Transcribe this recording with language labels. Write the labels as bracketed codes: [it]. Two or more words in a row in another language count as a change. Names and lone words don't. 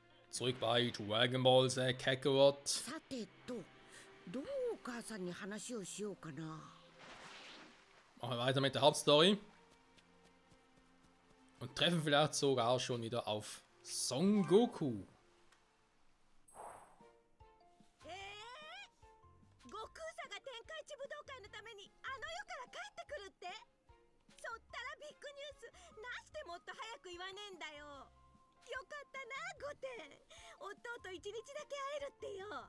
[de] Zurück bei Dragon Ball Z Kakarot. [ja] さてと、どうお母さんに話をしようかな。 [de] Machen wir weiter mit der Hauptstory. Und treffen vielleicht sogar schon wieder auf Son Goku. [ja] 悟空さが天下一武道会のためにあの世から帰ってくるって。そったらビッグニュースなしてもっと早く言わねえんだよ。よかったな御殿、弟と一日だけ会えるってよ。